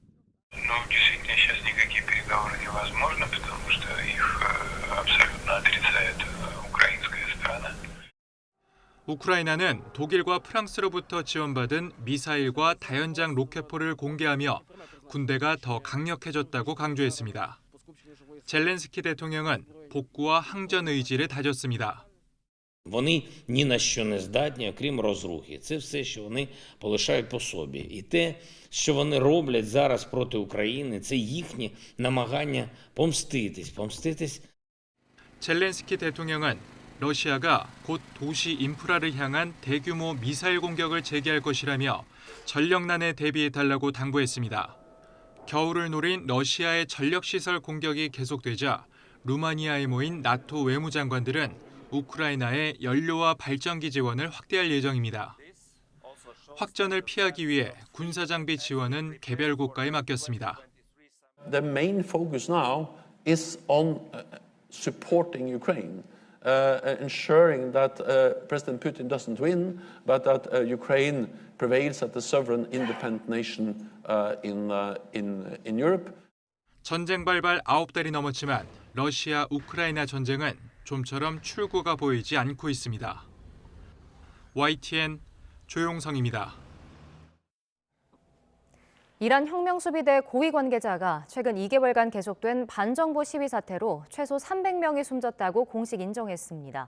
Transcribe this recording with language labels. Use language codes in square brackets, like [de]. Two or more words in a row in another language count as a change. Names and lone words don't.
[ko] 우크라이나는 독일과 프랑스로부터 지원받은 미사일과 다연장 로켓포를 공개하며 군대가 더 강력해졌다고 강조했습니다. 젤렌스키 대통령은 복구와 항전 의지를 다졌습니다. [uk] Вони ні на що не здатні, окрім розрухи. Це все, що вони полишають по собі. І те, що вони роблять зараз проти України, це їхнє намагання помститись. [ko] 젤렌스키 대통령은 러시아가 곧 도시 인프라를 향한 대규모 미사일 공격을 재개할 것이라며 전력난에 대비해달라고 당부했습니다. 겨울을 노린 러시아의 전력시설 공격이 계속되자 루마니아에 모인 나토 외무장관들은 우크라이나의 연료와 발전기 지원을 확대할 예정입니다. 확전을 피하기 위해 군사장비 지원은 개별 국가에 맡겼습니다. [en] The main focus now is on supporting Ukraine. Ensuring that President Putin doesn't win, but that Ukraine prevails as a sovereign, independent nation in Europe. [ko] 전쟁 발발 9달이 넘었지만 러시아 우크라이나 전쟁은 좀처럼 출구가 보이지 않고 있습니다. YTN 조용성입니다. 이란 혁명수비대 고위 관계자가 최근 2개월간 계속된 반정부 시위 사태로 최소 300명이 숨졌다고 공식 인정했습니다.